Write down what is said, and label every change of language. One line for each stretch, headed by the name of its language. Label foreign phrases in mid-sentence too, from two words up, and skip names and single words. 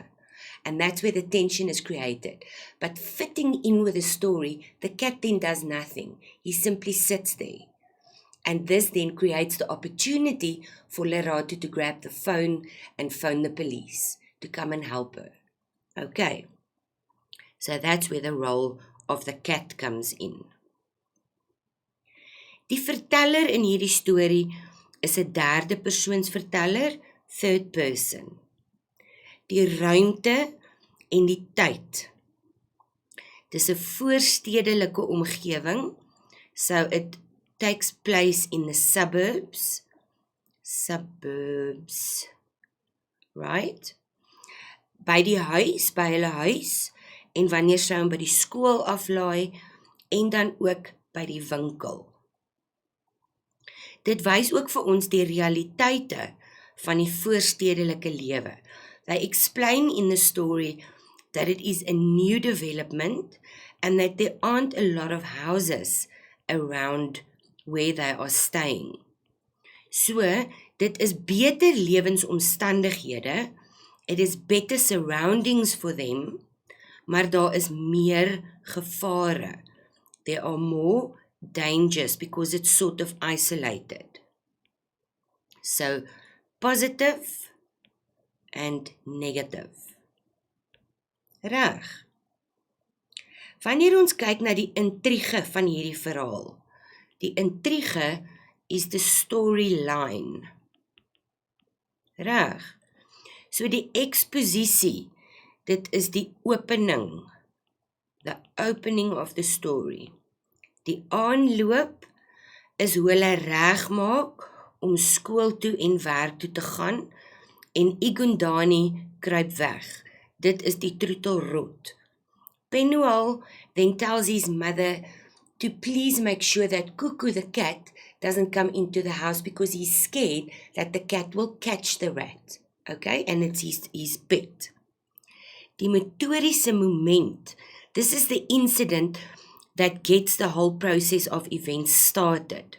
English: And that's where the tension is created. But fitting in with the story, the cat then does nothing. He simply sits there. And this then creates the opportunity for Lerato to grab the phone and phone the police to come and help her. Okay. So that's where the role of the cat comes in.
Afrikaans: Die verteller in hierdie storie is 'n derde persoons verteller,
English: third person.
Afrikaans: Die ruimte en die tyd. Dis 'n voorstedelike omgewing,
English: so it takes place in the suburbs, right?
Afrikaans: By hulle huis, en wanneer sy hom by die skool aflaai, en dan ook by die winkel. Dit wys ook vir ons die realiteite van die voorstedelike lewe.
English: They explain in the story that it is a new development and that there aren't a lot of houses around where they are staying. So,
Afrikaans: dit is beter lewensomstandighede,
English: it is better surroundings for them,
Afrikaans: maar daar is meer gevare.
English: There are more dangers because it's sort of isolated. So, positive and negative.
Afrikaans: Reg. Wanneer ons kyk na die intrige van hierdie verhaal, die intrige
English: is the storyline.
Afrikaans: Reg. So die exposisie, dit is die opening,
English: the opening of the story.
Afrikaans: Die aanloop is hoe hulle reg maak om skool toe en werk toe te gaan, en Igundane kruip weg. Dit is die troetelrot.
English: Penuel then tells his mother to please make sure that Cuckoo the cat doesn't come into the house because he's scared that the cat will catch the rat. Okay, and it's his pet.
Afrikaans: Die motoriese moment,
English: this is the incident that gets the whole process of events started.